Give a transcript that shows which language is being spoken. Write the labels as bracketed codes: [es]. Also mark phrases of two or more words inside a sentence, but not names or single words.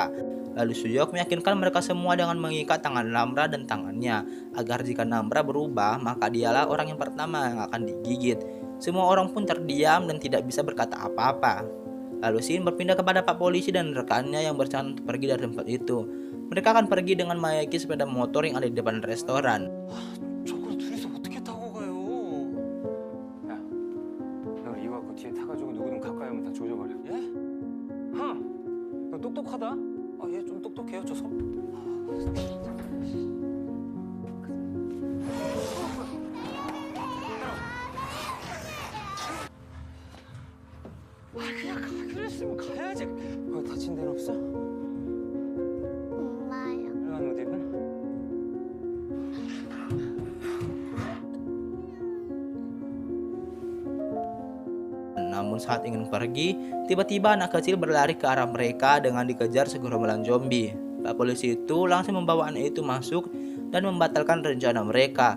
[id] Lalu Suyok meyakinkan mereka semua dengan mengikat tangan Namra dan tangannya, agar jika Namra berubah, maka dialah orang yang pertama yang akan digigit. Semua orang pun terdiam dan tidak bisa berkata apa-apa. Lalu Shin berpindah kepada Pak Polisi dan rekannya yang berencana untuk pergi dari tempat itu. Mereka akan pergi dengan menaiki sepeda motor yang ada di depan restoran. [ko] 저걸 둘이서 어떻게 타고 가요? 야, 너 이거 그 뒤에 타가지고 누구든 가까이 오면 다 조져버려. 예? 형, 너 똑똑하다. 아, 얘 좀 똑똑해요, 저 성. 아, 그냥 그랬으면 가야지. 다친 데는 없어? 엄마요. 빨간 옷 입은? [id] Namun saat ingin pergi, tiba-tiba anak kecil berlari ke arah mereka dengan dikejar segerombolan zombie. Pak Polisi itu langsung membawa anak itu masuk dan membatalkan rencana mereka.